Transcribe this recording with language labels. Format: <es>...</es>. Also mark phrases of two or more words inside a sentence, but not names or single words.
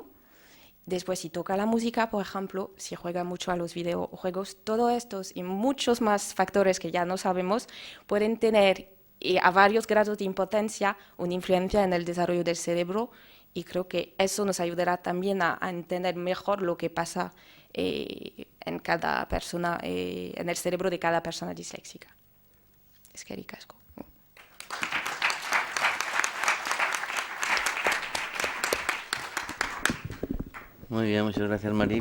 <es>Después, si toca la música, por ejemplo, si juega mucho a los videojuegos, todos estos y muchos más factores que ya no sabemos pueden tener y a varios grados de impotencia una influencia en el desarrollo del cerebro, y creo que eso nos ayudará también a entender mejor lo que pasa en cada persona, en el cerebro de cada persona disléxica.</es> <eu>Eskerrik asko.</eu> <es>Muy bien, muchas gracias, Mari.</es>